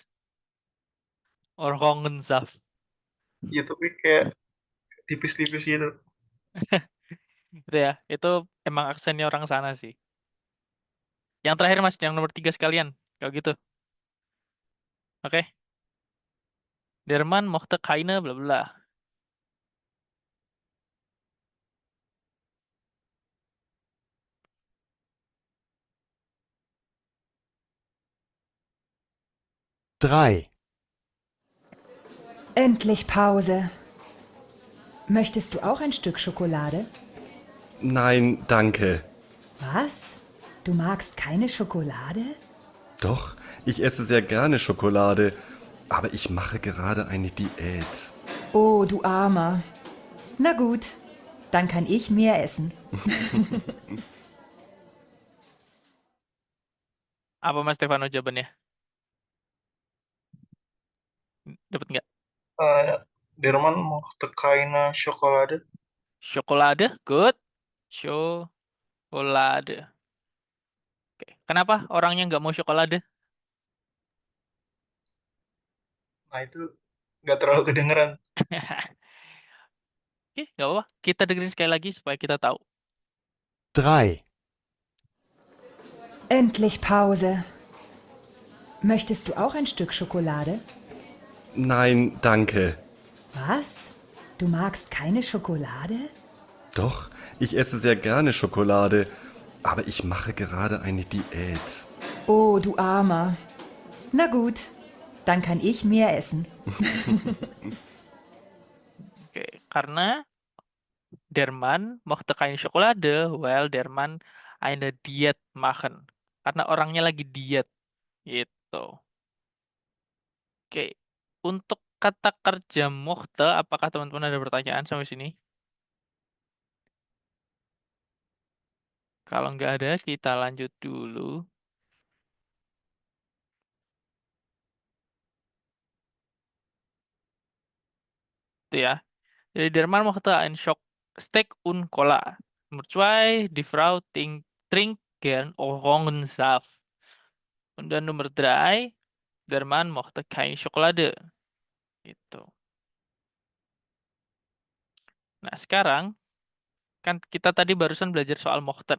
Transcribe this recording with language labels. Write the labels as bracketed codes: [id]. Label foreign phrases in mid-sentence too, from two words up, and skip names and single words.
[de] Orangensaft. [id] Ya tapi kayak tipis-tipis gitu. Gitu ya. Itu emang aksennya orang sana sih. Yang terakhir Mas, yang nomor 3 sekalian. Kalau gitu. Oke. [de] Der Mann mochte keine bla bla. drei, Endlich Pause. Möchtest du auch ein Stück Schokolade? Nein, danke. Was? Du magst keine Schokolade? Doch, ich esse sehr gerne Schokolade, aber ich mache gerade eine Diät. Oh, du Armer. Na gut, dann kann ich mehr essen. [id] Apa Mas Stefano jawabannya? Dapat nggak? [de] Der Mann mochte keine Schokolade. Schokolade, good. Schokolade. [id] Oke. Kenapa orangnya nggak mau schokolade? Nah itu nggak terlalu kedengeran. Oke, nggak apa-apa. Kita dengerin sekali lagi supaya kita tahu. [de] drei, Endlich Pause. Möchtest du auch ein Stück Schokolade? Nein, danke. Was? Du magst keine Schokolade? Doch, ich esse sehr gerne Schokolade, aber ich mache gerade eine Diät. Oh, du Armer. Na gut, dann kann ich mehr essen. [id] Oke, karena [de] der Mann mochte keine Schokolade, while der Mann eine Diät machen. [id] Karena orangnya lagi diet. Gitu. Oke, untuk kata kerja mochte, apakah teman-teman ada pertanyaan sampai sini? Kalau nggak ada, kita lanjut dulu. Itu ya. [de] Jadi der Mann mochte ein Steak und Cola. Nomor 2, die Frau trinkt gern Orangensaft. Und dann Nummer 3, der Mann mochte keine Schokolade. [id] Gitu. Nah, sekarang kan kita tadi barusan belajar soal mochten.